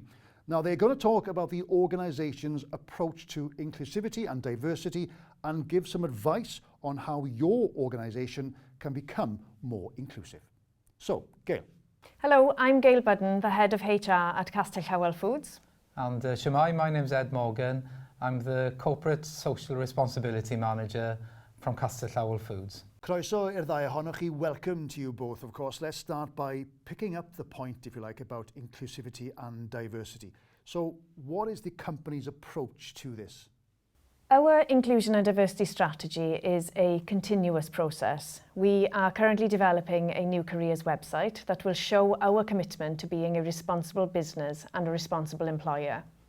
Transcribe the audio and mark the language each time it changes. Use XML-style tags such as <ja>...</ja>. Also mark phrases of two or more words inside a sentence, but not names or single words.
<en>Now they're going to talk about the organisation's approach to inclusivity and diversity and give some advice on how your organisation can become more inclusive. So, Gail. Hello, I'm Gail Budden, the head of HR at Castell Howell Foods. And Shemai, my name's Ed Morgan. I'm the corporate social responsibility manager from Castell Howell Foods.</en> <cy>Croeso i'r ddau ohonoch chi.</cy> <en>Welcome to you both, of course. Let's start by picking up the point, if you like, about inclusivity and diversity. So what is the company's approach to this? Our inclusion and diversity strategy is a continuous process. We are currently developing a new careers website that will show our commitment to being a responsible business and a responsible employer.</en>